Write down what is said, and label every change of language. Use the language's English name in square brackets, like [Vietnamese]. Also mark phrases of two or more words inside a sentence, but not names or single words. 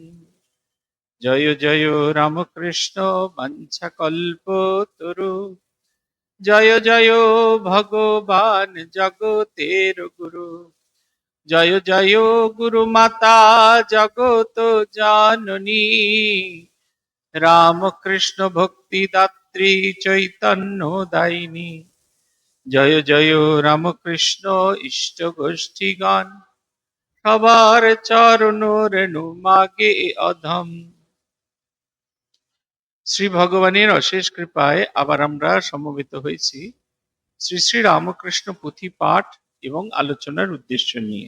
[Bangla] জয় জয় রামকৃষ্ণ বংশকল্পতরু জয় জয় ভগবান জগতের গুরু জয় জয় গুরু মাতা জগত জননী রামকৃষ্ণ ভক্তি দাত্রী চৈতন্য দায়িনী জয় জয় রামকৃষ্ণ ইষ্ট গোষ্ঠীগণ সবার চরণ রেণু মাগে অধম। শ্রী ভগবানের অশেষ কৃপায় আবার আমরা সমবেত হয়েছি শ্রী শ্রী রামকৃষ্ণ পুঁথি পাঠ এবং আলোচনার উদ্দেশ্য নিয়ে।